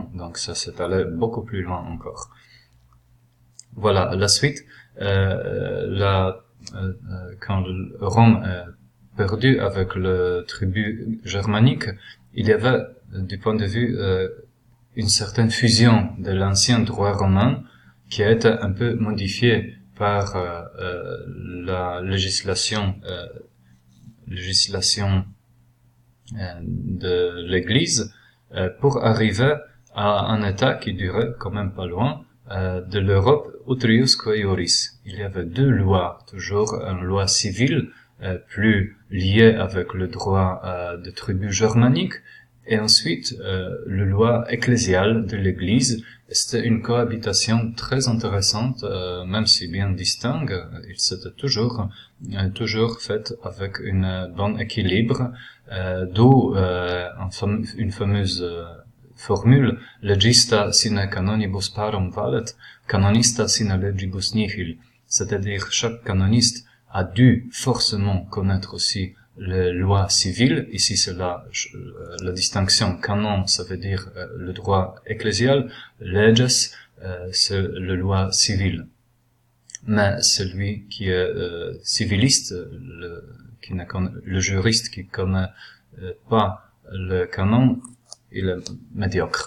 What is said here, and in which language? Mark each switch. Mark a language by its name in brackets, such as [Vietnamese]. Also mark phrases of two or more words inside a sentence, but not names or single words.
[French] Donc ça s'est allé beaucoup plus loin encore. Voilà, la suite, quand Rome est perdu avec le tribut germanique, il y avait, du point de vue, une certaine fusion de l'ancien droit romain qui a été un peu modifié par la législation de l'Église pour arriver à un état qui durait quand même pas loin de l'Europe [Latin] utrius quae iuris. [French] Il y avait deux lois, toujours une loi civile plus liée avec le droit de tribu germanique, et ensuite le loi ecclésiale de l'Église. C'était une cohabitation très intéressante, même si bien distincte. Il s'était toujours faite avec une bon équilibre, d'où une fameuse formule [Latin] legista sine canonibus parum valet, canonista sine legibus nihil. [French] C'est-à-dire, chaque canoniste a dû forcément connaître aussi les lois civiles. Ici, c'est la distinction. Canon, ça veut dire le droit ecclésial. Leges, c'est le loi civile. Mais celui qui est civiliste, le juriste qui connaît pas le canon, il est médiocre.